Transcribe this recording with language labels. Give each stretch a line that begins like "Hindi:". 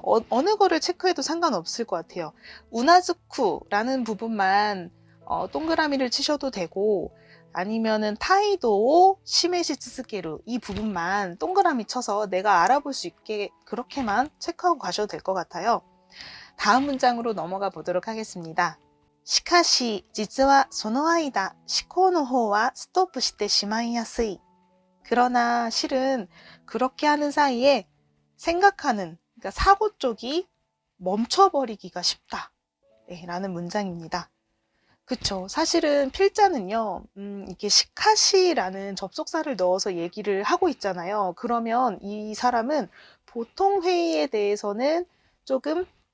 Korean: 어느 거를 체크해도 상관없을 것 같아요. 우나즈쿠라는 부분만 동그라미를 치셔도 되고, 아니면은 타이도 시메시 츠스케루 이 부분만 동그라미 쳐서 내가 알아볼 수 있게 그렇게만 체크하고 가셔도 될 것 같아요. 다음 문장으로 넘어가 보도록 하겠습니다.
Japanese: しかし実はその間思考の方はストップしてしまいやすい.
Korean: 그러나 실은 그렇게 하는 사이에 생각하는, 그러니까 사고 쪽이 멈춰버리기가 쉽다. 라는 문장입니다. 그쵸. 사실은 필자는요, 이게 시카시라는 접속사를 넣어서 얘기를 하고 있잖아요. 그러면 이 사람은 보통 회의에 대해서는 조금